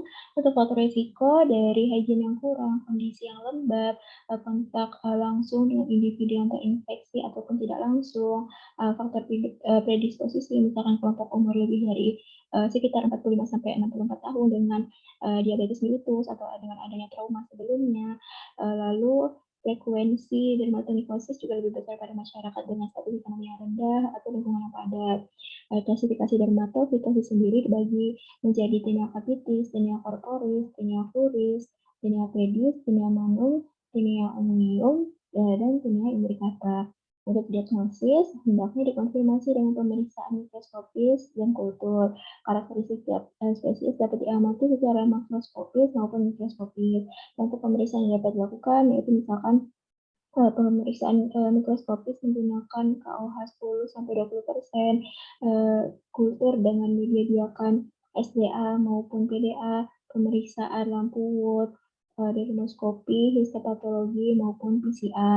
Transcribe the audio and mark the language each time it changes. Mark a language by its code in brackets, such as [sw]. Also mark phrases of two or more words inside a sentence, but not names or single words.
[id] Untuk faktor risiko dari hygiene yang kurang, kondisi yang lembab, kontak langsung dengan individu yang terinfeksi ataupun tidak langsung, faktor predisposisi, misalkan kelompok umur lebih dari sekitar 45-64 tahun dengan diabetes mellitus atau dengan adanya trauma sebelumnya, lalu frekuensi dermatomikosis juga lebih besar pada masyarakat dengan status ekonomi yang rendah atau lingkungan yang padat. Klasifikasi dermatofitosis sendiri dibagi menjadi tinea capitis, tinea corporis, tinea pluris, tinea pedis, tinea manum, tinea unguium, dan tinea imbricata. Untuk diagnosis, hendaknya dikonfirmasi dengan pemeriksaan mikroskopis dan kultur. Karakteristik spesies dapat diamati secara makroskopis maupun mikroskopis. Untuk pemeriksaan yang dapat dilakukan yaitu misalkan pemeriksaan mikroskopis menggunakan KOH 10-20%, kultur dengan menyediakan SDA maupun PDA, pemeriksaan lampu Wood, dermoskopi, histopatologi maupun PCR.